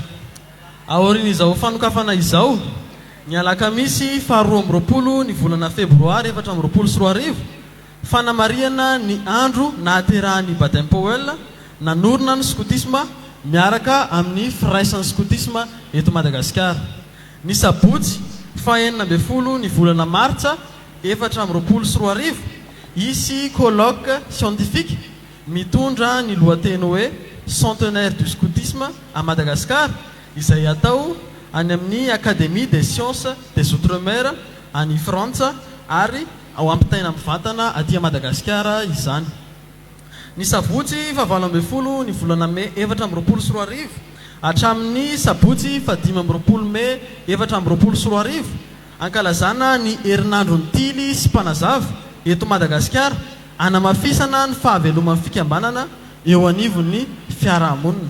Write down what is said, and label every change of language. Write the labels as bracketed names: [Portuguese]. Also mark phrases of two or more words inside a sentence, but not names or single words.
[Malagasy] Aorian'izao fanokafana izao ny alakamisy 12 ny volana febroary 2024 fanamariana ny andro nahaterahan'ny Baden Powell nanorina ny scoutisme miaraka amin'ny firaisan'ny scoutisme eto Madagasikara. Ny sabotsy 19 ny volana martsa 2024 isy [French] colloque scientifique [Malagasy] mitondra ny lohateny hoe [French] centenaire du scoutisme à Madagascar [Malagasy] izay atao any amin'ny Académie des sciences des outre-mer any Frantsa ary ao ampitaina mivantana aty Madagasikara izany. Ny sabotsy 12 ny volana Mai 2024 hatramin'ny sabotsy 15 Mai 2024 ankalazana ny herinandro ny tily sy mpanazava eto Madagasikara anamafisana ny fahaveloman'ny fikambanana eo anivon'ny fiarahamonina.